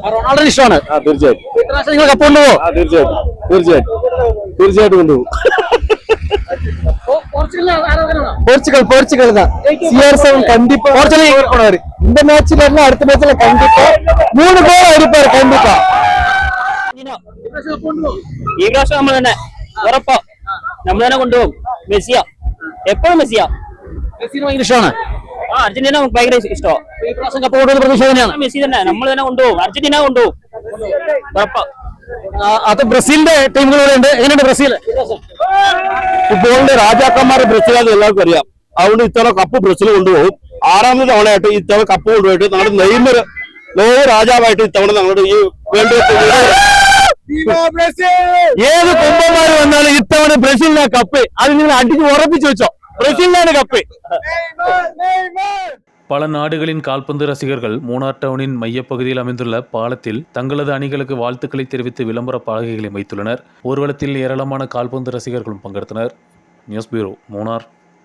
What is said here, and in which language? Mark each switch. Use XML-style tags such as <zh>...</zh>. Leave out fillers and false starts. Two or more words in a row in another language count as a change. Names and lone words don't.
<ml>റൊണാൾഡോ ഇഷ്ടമാണ് തീർച്ചയായിട്ടും കപ്പ് കൊണ്ടുപോകും തീർച്ചയായിട്ടും കൊണ്ടുപോകും</ml> <ta>போர்ச்சுகல் தான் CR7 கண்டிப்பா போர்ச்சுகல் போனாரு இந்த மேட்ச்ல இருந்து அடுத்த மேட்ச்ல கண்டிப்பா 3 கோல் அடிப்பாரு கண்டிப்பா</ta> <ml>ഈ പ്രാവശ്യം നമ്മൾ തന്നെ ഉറപ്പാ നമ്മൾ തന്നെ കൊണ്ടുപോകും മെസ്സിയാ എപ്പോഴും മെസ്സിയാ മെസ്സിന് ഭയങ്കര ഇഷ്ടമാണ് അർജന്റീന നമുക്ക് ഭയങ്കര ഇഷ്ടമാണ് ഈ പ്രാവശ്യം കപ്പ് കൊണ്ടുവന്ന പ്രതീക്ഷ തന്നെയാണ് മെസ്സി തന്നെ നമ്മൾ തന്നെ കൊണ്ടുപോകും അർജന്റീന കൊണ്ടുപോകും ഉറപ്പാ അത് ബ്രസീലിന്റെ ടീമുകളൂടെ ഉണ്ട് എങ്ങനെയുണ്ട് ബ്രസീൽ ഫുട്ബോളിന്റെ രാജാക്കന്മാർ ബ്രസീലാണെന്ന് എല്ലാവർക്കും അറിയാം അതുകൊണ്ട് ഇത്തവണ കപ്പ് ബ്രസീൽ കൊണ്ടുപോകും 6ാമത് തവണയായിട്ട് ഇത്തവണ കപ്പ് കൊണ്ടുപോയിട്ട് നമ്മുടെ നെയ്മർ ലോക രാജാവായിട്ട് ഇത്തവണ നമ്മുടെ ഈ വേൾഡ് കപ്പ് ഏത് കുമ്പന്മാർ വന്നാലും ഇത്തവണ ബ്രസീലിനാ കപ്പ് അത് നിങ്ങൾ അടിച്ച് ഉറപ്പിച്ചു വെച്ചോ ബ്രസീലിനാണ് കപ്പ്.</ml> <ta>பல நாடுகளின் கால்பந்து ரசிகர்கள் மூணார் டவுனின் மையப்பகுதியில் அமைந்துள்ள பாலத்தில் தங்களது அணிகளுக்கு வாழ்த்துக்களை தெரிவித்து விளம்பர பலகைகளை வைத்துள்ளனர். ஊர்வலத்தில் ஏராளமான கால்பந்து ரசிகர்களும் பங்கெடுத்தனர். நியூஸ் பியூரோ, மூணார்.</ta>